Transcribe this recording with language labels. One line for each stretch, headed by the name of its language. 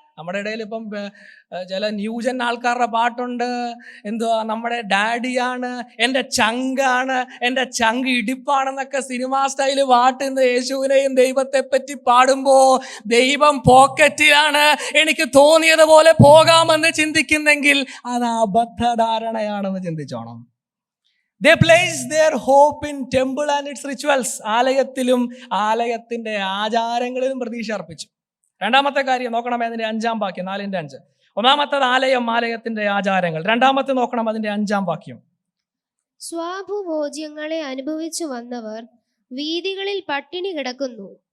Malayalam: നമ്മുടെ ഇടയിൽ ഇപ്പം ചില ന്യൂജൻ ആൾക്കാരുടെ പാട്ടുണ്ട്, എന്തുവാ, നമ്മുടെ ഡാഡിയാണ്, എൻ്റെ ചങ്കാണ്, എൻ്റെ ചങ്ക് ഇടിപ്പാണെന്നൊക്കെ സിനിമാ സ്റ്റൈല് പാട്ടുന്ന യേശുവിനെയും ദൈവത്തെ പറ്റി പാടുമ്പോ ദൈവം പോക്കറ്റിലാണ്, എനിക്ക് തോന്നിയതുപോലെ പോകാമെന്ന് ചിന്തിക്കുന്നെങ്കിൽ അത് അബദ്ധധാരണയാണെന്ന് ചിന്തിച്ചോണം.
English: They place their hope in temple and its rituals.
Malayalam: ആലയത്തിലും ആലയത്തിന്റെ ആചാരങ്ങളിലും പ്രതീക്ഷ അർപ്പിച്ചു. രണ്ടാമത്തെ കാര്യം നോക്കണം, അതിന്റെ 5-ാം വാക്യം, 4:5. ഒന്നാമത്തത് ആലയം, ആലയത്തിന്റെ ആചാരങ്ങൾ. രണ്ടാമത്തെ നോക്കണം, അതിന്റെ 5-ാം വാക്യം. സ്വാഭുഭോജ്യങ്ങളെ അനുഭവിച്ചു വന്നവർ വീഥികളിൽ പട്ടിണി കിടക്കുന്നു.